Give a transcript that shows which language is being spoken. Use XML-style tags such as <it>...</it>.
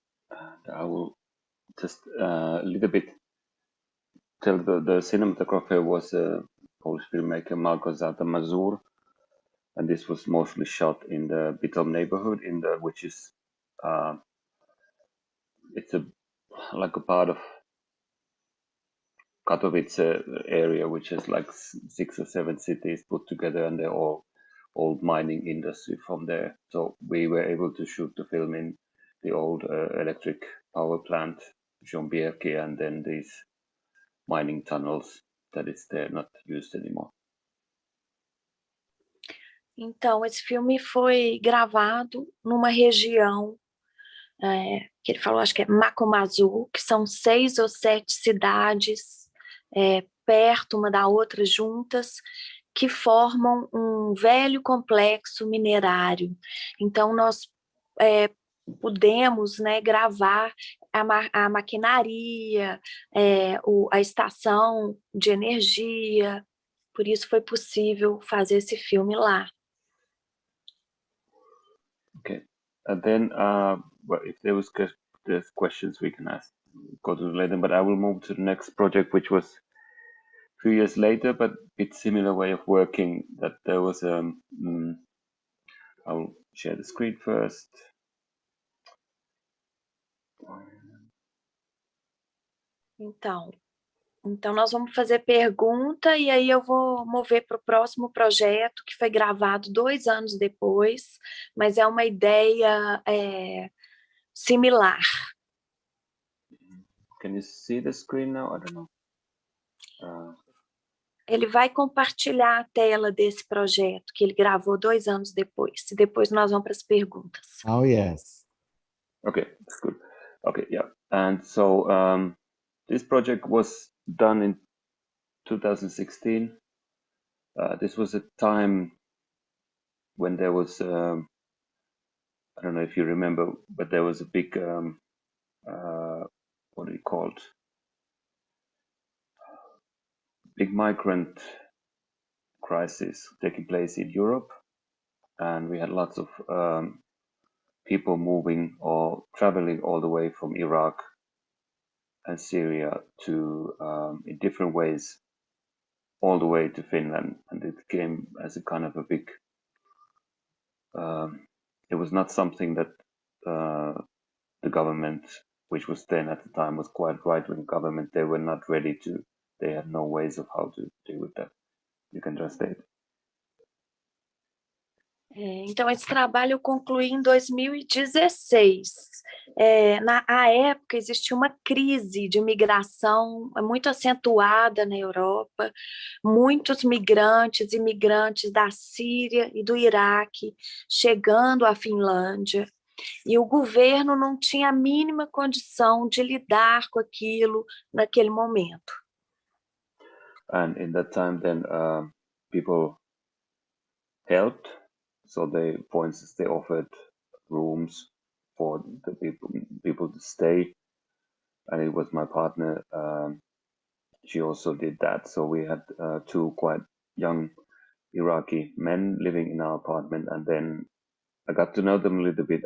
<en>And I will just a little bit tell the cinematographer was a Polish filmmaker Małgorzata Mazur, and this was mostly shot in the Bytom neighborhood, which is it's like a part of Katowice area, which has like 6 or 7 cities put together, and they're all old mining industry from there. So we were able to shoot the film in the old electric power plant, Żombierki, and then these mining tunnels that is there, not used anymore.</en> <pt>Então, esse filme foi gravado numa região que ele falou, acho que é Macomazu, que são 6 ou 7 cidades perto uma da outra juntas, que formam um velho complexo minerário. Então, nós pudemos, né, gravar a maquinaria, a estação de energia, por isso foi possível fazer esse filme lá.</pt> <en>Okay, and then well, if there's questions we can ask, go to later, but I will move to the next project, which was 2 years later, but it's similar way of working. That there was I'll share the screen first.</en> <pt>Então nós vamos fazer pergunta e aí eu vou mover para o próximo projeto, que foi gravado 2 anos depois, mas é uma ideia similar.</pt> <en>Can you see the screen now? I don't know.</en> <pt>Ele vai compartilhar a tela desse projeto que ele gravou 2 anos depois. E depois nós vamos para as perguntas.</pt> <en>Oh, yes. Okay, that's good. Okay, yeah. And so this project was done in 2016. This was a time when there was, I don't know if you remember, but there was a big, what do you call it? Big migrant crisis taking place in Europe. And we had lots of people moving or traveling all the way from Iraq and Syria to, in different ways, all the way to Finland. And it came as a kind of a big, it was not something that the government, which was then at the time was quite right-wing government, they were not ready to, they had no ways of how to deal with that. You can translate.</en> <pt>Então, esse trabalho eu concluí em 2016. Na época, existia uma crise de migração muito acentuada na Europa, muitos migrantes e imigrantes da Síria e do Iraque chegando à Finlândia, e o governo não tinha a mínima condição de lidar com aquilo naquele momento.</pt> <en>And in that time, then people helped. So they, for instance, they offered rooms for the people to stay, and it was my partner. She also did that. So we had 2 quite young Iraqi men living in our apartment, and then I got to know them a little bit.</en>